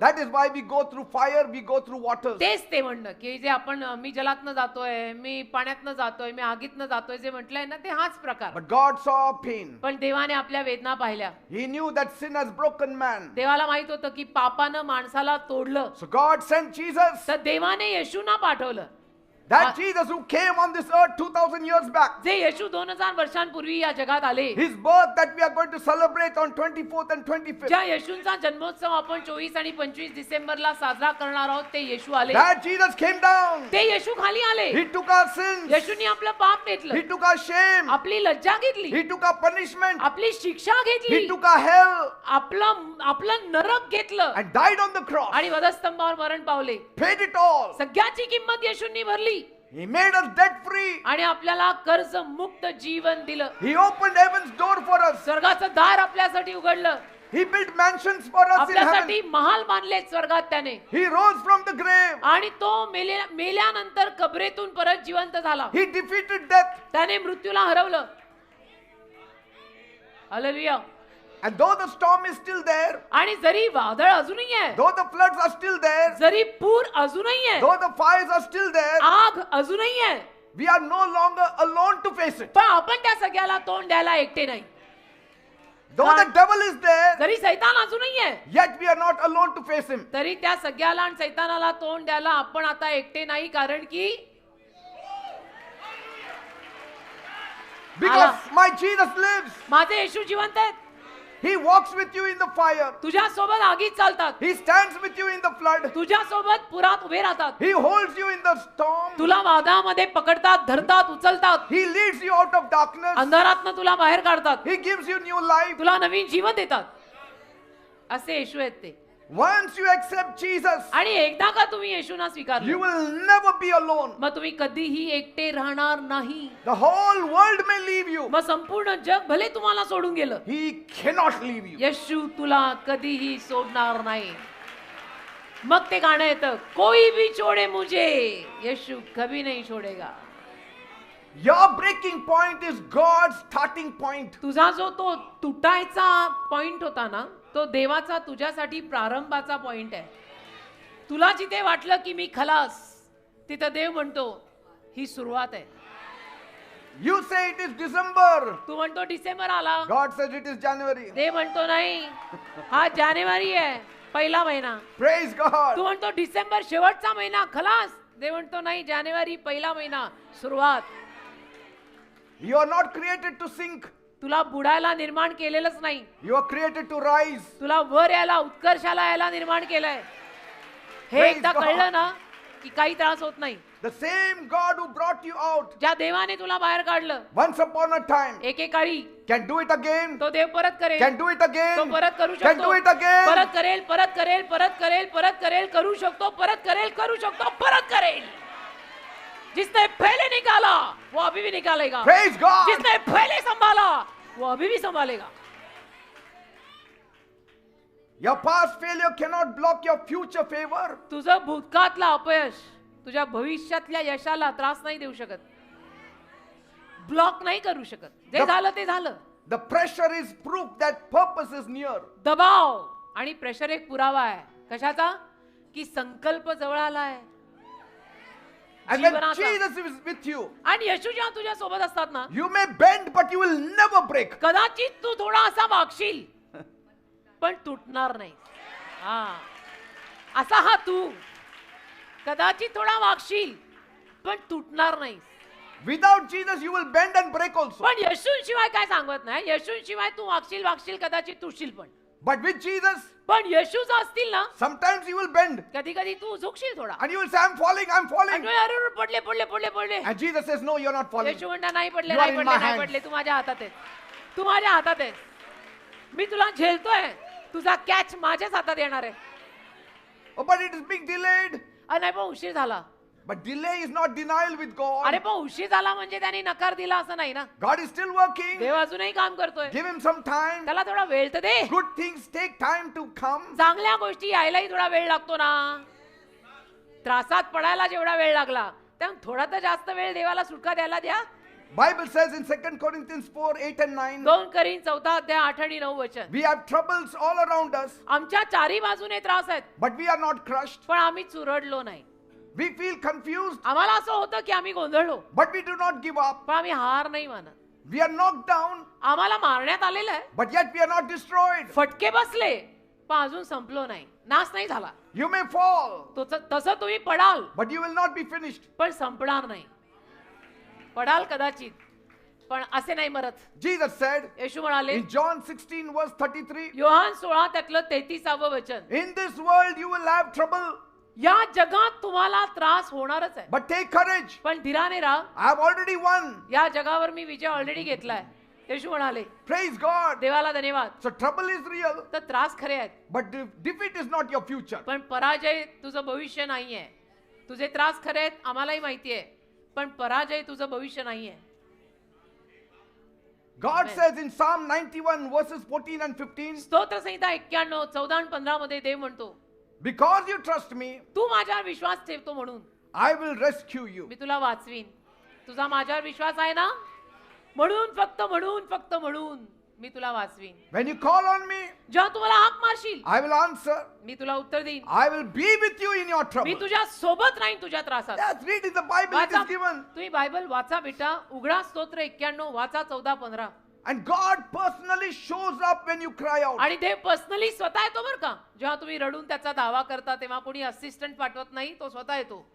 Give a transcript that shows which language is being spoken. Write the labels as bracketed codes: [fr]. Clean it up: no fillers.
[en] That is why we go through fire, we go through waters. [mr] तेच ते म्हणणं की जे आपण मी जलातनं जातोय, मी पाण्यातनं जातोय, मी आगीतनं जातोय जे म्हटलंय ना ते हाच प्रकार. [en] But God saw our pain. [mr] पण देवाने आपल्या वेदना पाहिल्या. [en] He knew that sin has broken man. [mr] देवाला माहित होतं की पापानं माणसाला तोडलं. [en] So God sent Jesus. [mr] तर देवाने येशूना पाठवलं. [en] That Jesus who came on this earth 2000 years back. [mr] जे येशू 2000 वर्षांपूर्वी या जगात आले. [en] His birth that we are going to celebrate on 24th and 25th. [mr] ज्या येशूंचा जन्मोत्सव आपण 24 आणि 25 डिसेंबरला साजरा करणार आहोत ते येशू आले. [en] That Jesus came down. [mr] ते येशू खाली आले. [en] He took our sins. [mr] येशूनी आपलं पाप घेतलं, [en] He took our shame. [mr] आपली लज्जा घेतली, [en] He took our punishment. [mr] आपली शिक्षा घेतली, [en] He took our hell [mr] आपलं नरक घेतलं [en] and died on the cross. [mr] आणि वधस्तंभावर मरण पावले. [en] Paid it all. [mr] सगळ्याची किंमत येशूंनी भरली [en] He made us debt free. [mr] आणि आपल्याला कर्ज मुक्त जीवन दिलं. [en] He opened heaven's door for us. [mr] स्वर्गाचं दार आपल्यासाठी उघडलं. [en] He built mansions for us in [mr] आपल्यासाठी [en] heaven. [mr] महाल बांधले स्वर्गात त्याने. [en] He rose from the grave. [mr] आणि तो मेल्यानंतर कबरेतून परत जिवंत झाला. [en] He defeated death. [mr] त्याने मृत्यूला हरवलं. Hallelujah. [en] And though the storm is still there, [mr] आणि जरी वादळ अजूनही आहे, [en] though the floods are still there, [mr] जरी पूर अजूनही आहे, [en] though the fires are still there, [mr] आग अजूनही आहे, [en] we are no longer alone to face it. [mr] पण आपण त्या सगळ्याला तोंड द्यायला एकटे नाही. [en] Though the devil is there, [mr] जरी सैतान अजूनही आहे, [en] yet we are not alone to face him. [mr] तरी त्या सगळ्याला आणि सैतानाला तोंड द्यायला आपण आता एकटे नाही, कारण की [en] Because my Jesus lives. [mr] माझे येशू जिवंत आहेत. [en] He walks with you in the fire. [mr] तुझ्या सोबत आगीत चालतात, [en] He stands with you in the flood. [mr] तुझ्या सोबत पुरात उभे राहतात, [en] He holds you in the storm. [mr] तुला वादळामध्ये पकडतात, धरतात, उचलतात, [en] He leads you out of darkness. [mr] अंधारातनं तुला बाहेर काढतात, [en] He gives you new life. [mr] तुला नवीन जीवन देतात. असे येशू आहेत ते. [en] Once you accept Jesus, [mr] आणि एकदा का तुम्ही येशूना [en] you [mr] स्वीकारलं, [en] will never be alone. [mr] मग तुम्ही कधीही एकटे राहणार नाही. [en] The whole world may leave you. [mr] मग संपूर्ण जग भले तुम्हाला सोडून गेलं, [en] He cannot leave you. [mr] येशू तुला कधीही सोडणार नाही. मग ते गाणं येतं, [hi] कोई भी छोड़े मुझे, येशू कभी नहीं छोड़ेगा. [en] Your breaking point is God's starting point. [mr] तुझा जो तो तुटायचा पॉइंट होता ना, तो देवाचा तुझ्यासाठी प्रारंभाचा पॉइंट आहे. तुला जिथे वाटलं की मी खलास, तिथं देव म्हणतो ही सुरुवात आहे. [en] You say it is December. [mr] तू म्हणतो डिसेंबर आला, [en] God says it is January. [mr] देव म्हणतो नाही, हा जानेवारी आहे, पहिला महिना. [en] Praise God. [mr] तू म्हणतो डिसेंबर शेवटचा महिना खलास, देव म्हणतो नाही, जानेवारी पहिला महिना सुरुवात. [en] You are not created to sink. [mr] तुला बुडायला निर्माण केलेलंच नाही, [en] You are created to rise. [mr] तुला वर यायला, उत्कर्षाला यायला निर्माण केलंय. हे [en] Praise [mr] एकदा [en] God. [mr] कळलं ना की काही त्रास होत नाही. [en] The same God who brought you out [mr] ज्या देवाने तुला बाहेर काढलं [en] once upon a time [mr] एकेकाळी, [en] can do it again. [mr] तो देव परत करेल, [en] Can do it [mr] तो [en] again. [mr] परत करू [en] Can [mr] शकतो, [en] do it again. [mr] परत करेल, परत करेल, परत करेल, परत करेल, करू शकतो, परत करेल, करू शकतो, परत करेल. [hi] जिसने पहले निकाला वो अभी भी निकालेगा. [en] Praise God. [hi] जिसने पहले संभाला वो अभी भी संभालेगा. [en] Your past failure cannot block your future favor. [mr] तुझं भूतकाळातलं अपयश तुझ्या भविष्यातल्या यशाला त्रास नाही देऊ शकत, ब्लॉक नाही करू शकत. जे झालं ते झालं. [en] The pressure is proof that purpose is near. [mr] दबाव आणि प्रेशर एक पुरावा आहे. कशाचा? की संकल्प जवळ आलाय. [en] And when [mr] जीवनाचा. [en] Jesus is with you, [mr] आणि येशू जेव्हा तुझ्या सोबत असतात ना, [en] you may bend, but you will never break. [mr] कदाचित तू थोडा असा वागशील पण तुटणार नाही. हा, असा हा तू कदाचित थोडा वागशील पण तुटणार नाही. [en] Without Jesus, you will bend and break also. [mr] पण येशूशिवाय काय सांगत नाही. येशूशिवाय तू वागशील कदाचित तुटशील पण. [en] But with Jesus, [mr] पण येशू जर असतील ना, [en] sometimes you will bend [mr] कधी कधी तू झुकशील थोडा. [en] and you will say, I'm falling, I'm falling. [mr] आणि अरे पडले पडले पडले पडले. [en] And Jesus says, No, you're not falling. [mr] येशू म्हणणार नाही पडले [en] You are [mr] नाही [en] in [mr] पडले [en] my [mr] नाही [en] hands. [mr] पडले, तू माझ्या हातात आहेस, तू माझ्या हातात आहेस, मी तुला झेलतोय, तुझा कॅच माझ्याच हातात येणार आहे. [en] Oh, but it is being delayed. [mr] नाही पण उशीर झाला. [en] But delay is not denial with [mr] अरे [en] God. [mr] पण उशीर झाला म्हणजे त्याने नकार दिला असं नाही ना. [en] God is still working. [mr] देव अजूनही काम करतोय, [en] Give him some time. [mr] त्याला थोडा वेळ तर दे. [en] Good things take time to come. [mr] चांगल्या गोष्टी यायलाही थोडा वेळ लागतो ना. त्रासात पडायला जेवढा वेळ लागला, त्यामुळे थोडा तर जास्त वेळ देवाला सुटका द्यायला द्या. [en] Bible says in 2 Corinthians 4, 8 and 9, [mr] 2 करीन 4 अध्याय 8 आणि 9 वचन. [en] we have troubles all around us, [mr] आमच्या चारी बाजूने त्रास आहेत, [en] but we are not crushed. [mr] पण आम्ही चुरडलो नाही. [en] We feel confused, [mr] आम्हाला असं होतं की आम्ही गोंधळलो, [en] but we do not give up. [mr] पण आम्ही हार नाही मानत. [en] We are knocked down, [mr] आम्हाला मारण्यात आलेलं आहे, [en] but yet we are not destroyed. [mr] फटके बसले, पण अजून संपलो नाही, नाश नाही झाला. [en] You may fall, [mr] तसं तुम्ही पडाल, [en] but you will not be finished. [mr] पण संपणार नाही. पडाल कदाचित, पण असे नाही मरत. [en] Jesus said [mr] येशू म्हणाले [en] in John 16, verse 33, [mr] योहान 16 त्यातलं 33 वचन, [en] in this world you will have trouble, [mr] या जगात तुम्हाला त्रास होणारच आहे, [en] but take courage. [mr] पण धीराने राहा, [en] I have already won. [mr] या जगावर मी विजय ऑलरेडी घेतलाय. येशू म्हणाले. [en] Praise God. [mr] देवाला धन्यवाद. [en] So trouble is real, [mr] तर त्रास खरे आहेत, [en] but defeat is not your future. [mr] पण पराजय तुझं भविष्य नाहीये. तुझे त्रास खरे आहेत आम्हालाही माहिती आहे, पण पराजय तुझं भविष्य नाहीये. [en] God Amen. says in Psalm 91, verses 14 and 15, [mr] स्तोत्र संहिता 91, 14 आणि 15 मध्ये देव म्हणतो, [en] because you trust me, [mr] तू माझ्यावर विश्वास ठेवतो म्हणून [en] I will rescue you. [mr] मी तुला वाचवीन. तुझा माझ्यावर विश्वास आहे ना, म्हणून फक्त म्हणून मी तुला वाचवीन. [en] When you call on me, [mr] जेव्हा तुम्हाला हाक मारशील [en] I will answer. [mr] मी तुला उत्तर देईन. [en] I will be with you in your [mr] मी [en] trouble. [mr] तुझ्या सोबत राहीन तुझ्या त्रासात. [en] Yes, read in the Bible, it [mr] वाचा, [en] is given. [mr] तुम्ही बायबल वाचा बेटा. उघडा स्तोत्र 91 वाचा 14-15. [en] And God personally shows up when you cry out. [mr] आणि देव पर्सनली स्वतः येतो बरं का. जेव्हा तुम्ही रडून त्याचा दावा करता तेव्हा कोणी असिस्टंट पाठवत नाही, तो स्वतः येतो.